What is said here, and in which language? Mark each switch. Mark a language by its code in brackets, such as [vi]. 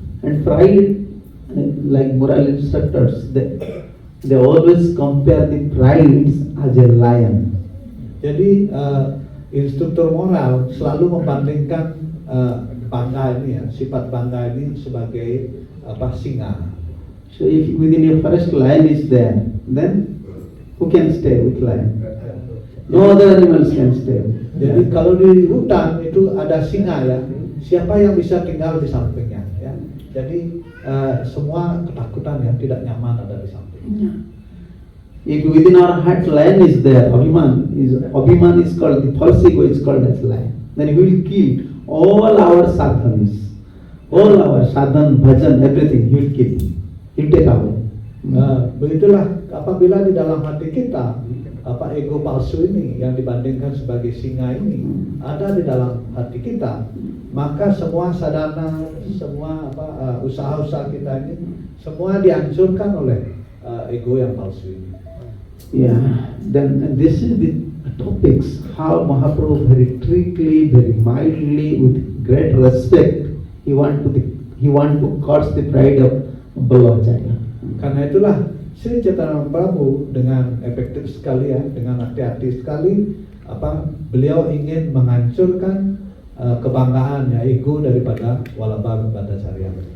[en] And pride, like moral instructors, they always compare the pride as a lion. [id] Jadi instruktur moral selalu membandingkan bangga ini, ya, sifat bangga ini sebagai singa. [en] So if within a forest lion is there, then who can stay with lion? No other animals can stay. [id] Jadi kalau di hutan itu ada singa ya, siapa yang bisa tinggal di sampingnya ya. Jadi semua ketakutan ya, tidak nyaman ada di sampingnya. [en] If within our heart lion is there, Abhiman is called, the false ego is called as lion. Then he will kill all our sadhans, all our sadhan, bhajan, everything. He will kill. He will take away. [id] Begitulah apabila di dalam hati kita ego palsu ini yang dibandingkan sebagai singa ini ada di dalam hati kita, maka semua sadhana, semua usaha-usaha kita ini semua dihancurkan oleh ego yang palsu ini. [en] Yeah, then this is the topics how Mahaprabhu very trickly, very mildly, with great respect, he want to curse the pride of Vallabhacharya. [id] Karena itulah Sri Chaitanya Prabhu dengan efektif sekali ya, dengan hati-hati sekali beliau ingin menghancurkan kebanggaan ya, ego daripada Vallabha-Bhattacharya.